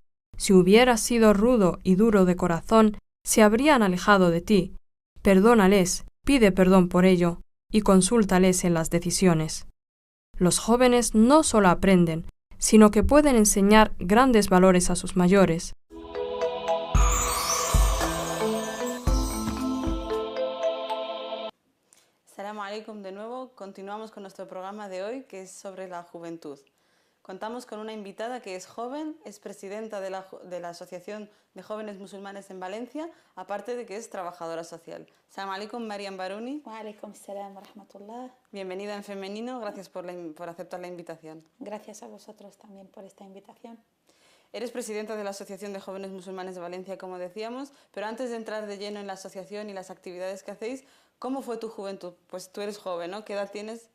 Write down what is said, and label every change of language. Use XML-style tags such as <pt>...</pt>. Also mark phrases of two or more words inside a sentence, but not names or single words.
<es>Si hubieras sido rudo y duro de corazón, se habrían alejado de ti. Perdónales, pide perdón por ello, y consúltales en las decisiones. Los jóvenes no solo aprenden, sino que pueden enseñar grandes valores a sus mayores.</es> <ar>السلام عليكم</ar> <es>de nuevo. Continuamos con nuestro programa de hoy, que es sobre la juventud. Contamos con una invitada que es joven, es presidenta de la Asociación de Jóvenes Musulmanes en Valencia, aparte de que es trabajadora social.</es> <ar>السلام عليكم, Mariam Baruni. وعليكم السلام ورحمة الله.</ar> <es>Bienvenida en femenino, gracias por aceptar la invitación. Gracias a vosotros también por esta invitación. Eres presidenta de la Asociación de Jóvenes Musulmanes de Valencia, como decíamos, pero antes de entrar de lleno en la asociación y las actividades que hacéis, ¿cómo fue tu juventud? Pues tú eres joven, ¿no? ¿Qué edad tienes?</es>